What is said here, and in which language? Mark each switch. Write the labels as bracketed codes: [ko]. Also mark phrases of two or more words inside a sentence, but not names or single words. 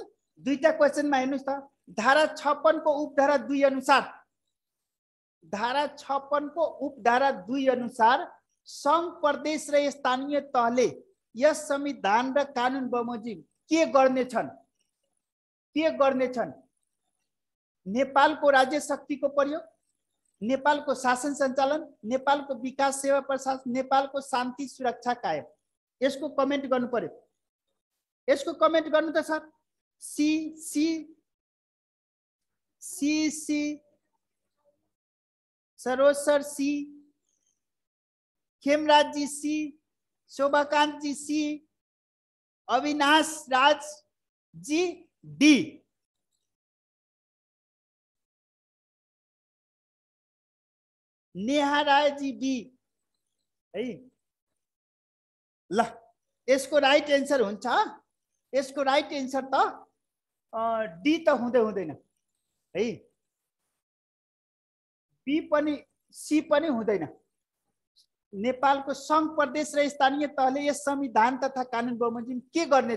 [ne] दुईटा क्वेशनमा हेर्नुस् त, धारा 56 को उपधारा 2 अनुसार, धारा 56 को उपधारा 2 अनुसार संघ, प्रदेश र स्थानीय तहले यस संविधान र कानुन बमोजिम के गर्नेछन्? के गर्नेछन्? नेपालको राज्य शक्तिको प्रयोग, नेपालको शासन सञ्चालन, नेपालको विकास सेवा प्रशासन, नेपालको शान्ति सुरक्षा कायम। यसको कमेन्ट गर्नु पर्यो, यसको कमेन्ट गर्नु त सर। सी सी सी सी, सरोज सर सी, खेमराज जी सी, शोभाकांत जी सी, अविनाश राज जी डी। नेहा राय जी डी है। ल यसको [en] right answer [ne] हुन्छ, यसको [en] right answer [ne] त डी त हुँदैन है, बी पनि सी पनि हुँदैन। नेपालको संघ, प्रदेश र स्थानीय तहले यस संविधान तथा कानुन बमोजिम के गर्नेछ?